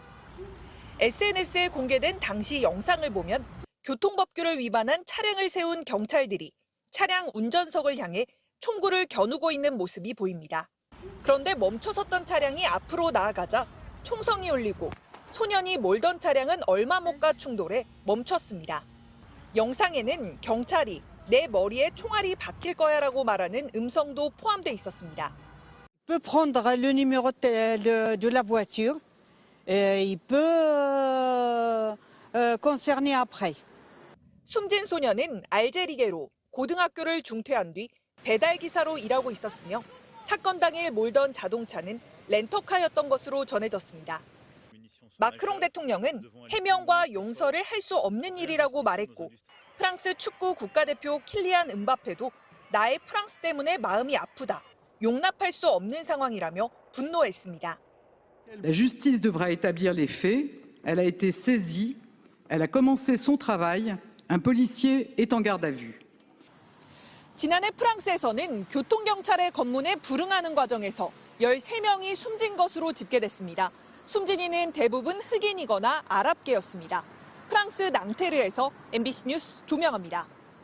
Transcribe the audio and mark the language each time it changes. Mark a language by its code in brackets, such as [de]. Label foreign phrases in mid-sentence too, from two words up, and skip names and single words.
[ko] SNS에 공개된 당시 영상을 보면 교통법규를 위반한 차량을 세운 경찰들이 차량 운전석을 향해 총구를 겨누고 있는 모습이 보입니다. 그런데 멈춰섰던 차량이 앞으로 나아가자 총성이 울리고 소년이 몰던 차량은 얼마 못 가 충돌해 멈췄습니다. 영상에는 경찰이 내 머리에 총알이 박힐 거야라고 말하는 음성도 포함돼 있었습니다. [fr] Il peut prendre le numéro de la voiture. Il peut concerner après. [ko] 숨진 소년은 알제리계로 고등학교를 중퇴한 뒤 배달기사로 일하고 있었으며 사건 당일 몰던 자동차는 렌터카였던 것으로 전해졌습니다. 마크롱 대통령은 해명과 용서를 할 수 없는 일이라고 말했고 프랑스 축구 국가대표 킬리안 음바페도 나의 프랑스 때문에 마음이 아프다, 용납할 수 없는 상황이라며 분노했습니다. [fr] La justice devra établir les faits. Elle a été saisie. Elle a commencé son travail. Un policier est en garde à vue. [ko] 지난해 프랑스에서는 교통경찰의 검문에 불응하는 과정에서 13명이 숨진 것으로 집계됐습니다. 숨진 이는 대부분 흑인이거나 아랍계였습니다. 프랑스 낭테르에서 MBC 뉴스 조명합니다.